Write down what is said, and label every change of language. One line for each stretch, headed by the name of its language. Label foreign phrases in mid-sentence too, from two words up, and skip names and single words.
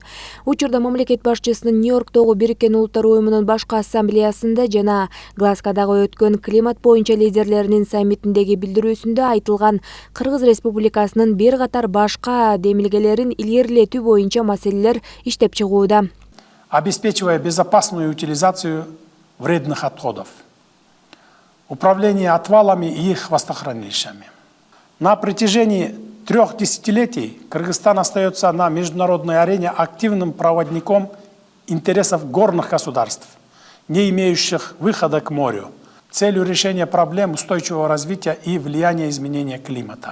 Kyrgyz: Учурда мамлекет башчысынын Нью-Йорктогу Бириккен Улуттар Уюмунун башкы ассамблеясында жана Глазгодагы өткөн климат боюнча лидерлеринин саммитиндеги билдирүүсүндө айтылган Кыргыз Республикасынын бир катар башка демилгелерин илгерилетүү боюнча маселелер иштеп чыгууда.
Russian: Обеспечивая безопасную утилизацию вредных отходов, управление отвалами и их хвостохранилищами. На протяжении 3 десятилетий Кыргызстан остается на международной арене активным проводником интересов горных государств, не имеющих выхода к морю, целью решения проблем устойчивого развития и влияния изменения климата.